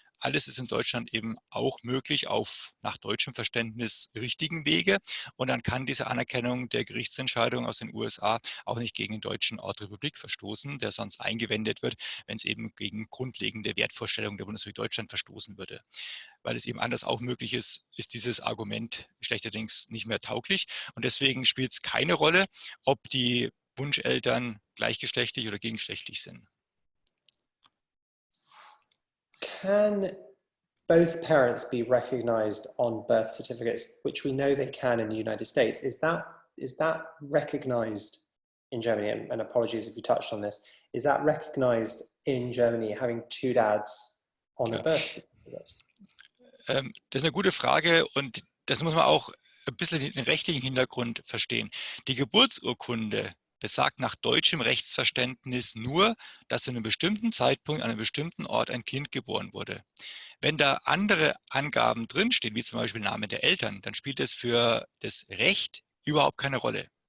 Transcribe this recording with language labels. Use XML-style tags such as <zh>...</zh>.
<de>Alles ist in Deutschland eben auch möglich auf nach deutschem Verständnis richtigen Wege, und dann kann diese Anerkennung der Gerichtsentscheidung aus den USA auch nicht gegen den deutschen Ort Republik verstoßen, der sonst eingewendet wird, wenn es eben gegen grundlegende Wertvorstellungen der Bundesrepublik Deutschland verstoßen würde. Weil es eben anders auch möglich ist, ist dieses Argument schlechterdings nicht mehr tauglich, und deswegen spielt es keine Rolle, ob die Wunscheltern gleichgeschlechtlich oder gegengeschlechtlich sind.</de> <en>Can both parents be recognized on birth certificates, which we know they can in the United States? Is that recognized in Germany? And apologies if you touched on this. Is that recognized in Germany, having two dads on a birth certificate?</en> <de>Das ist eine gute Frage, und das muss man auch ein bisschen den rechtlichen Hintergrund verstehen. Die Geburtsurkunde besagt nach deutschem Rechtsverständnis nur, dass zu einem bestimmten Zeitpunkt an einem bestimmten Ort ein Kind geboren wurde. Wenn da andere Angaben drinstehen, wie zum Beispiel Name der Eltern, dann spielt das für das Recht überhaupt keine Rolle.</de>